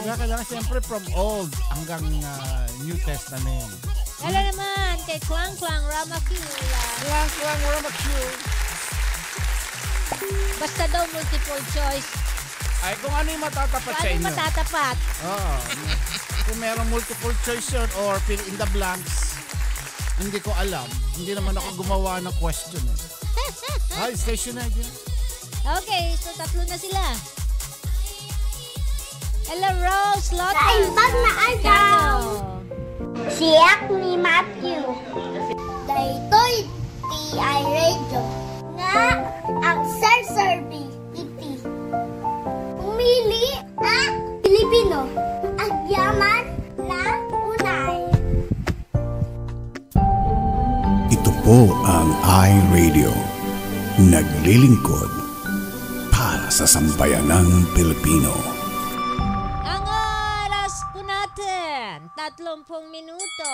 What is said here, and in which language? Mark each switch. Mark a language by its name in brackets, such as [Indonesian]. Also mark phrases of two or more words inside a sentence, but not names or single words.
[Filipino] Kailangan siyempre from Old hanggang New Testament. Hello naman kay Klang Klang Ramakula. Klang Klang Ramakula. Basta daw [English] multiple choice. [Filipino] Ay, kung ano yung matatapat sa inyo. Ano matatapat? Oo. Kung merong [English] multiple choice [Filipino] yun or [English] fill in the blanks, [Filipino] hindi ko alam. Hindi naman ako gumawa ng question. Ay, station na yun. Okay, so tatlo na sila. Hello, Rose Lotta. [Iloko] Kaimbag na agaw. Siyak ni Matthew. Daytoy TI Radio. Nga ang Sir Iti. Umili ang Pilipino. Agyaman na unay. [Filipino] Ito po ang iRadio. Naglilingkod para sa sambayanang Pilipino. Ang oras po natin, 30 minuto.